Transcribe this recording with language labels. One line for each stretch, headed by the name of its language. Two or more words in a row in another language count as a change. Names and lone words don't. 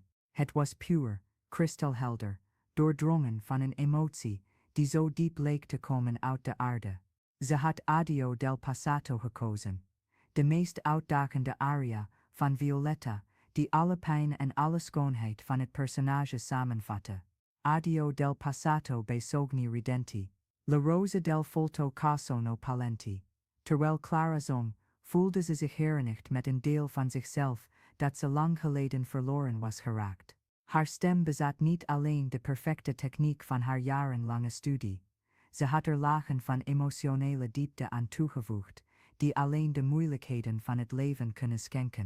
Dutch: Het was puur, kristalhelder, doordrongen van een emotie die zo diep leek te komen uit de aarde. Ze had Addio del Passato gekozen, de meest uitdagende aria van Violetta, die alle pijn en alle schoonheid van het personage samenvatte.
Italian: Addio del Passato bei sogni ridenti, le rose del volto sono palenti.
Dutch: Terwijl Clara zong, voelde ze zich herenigd met een deel van zichzelf dat ze lang geleden verloren was geraakt. Haar stem bezat niet alleen de perfecte techniek van haar jarenlange studie. Ze had er lagen van emotionele diepte aan toegevoegd, die alleen de moeilijkheden van het leven kunnen schenken.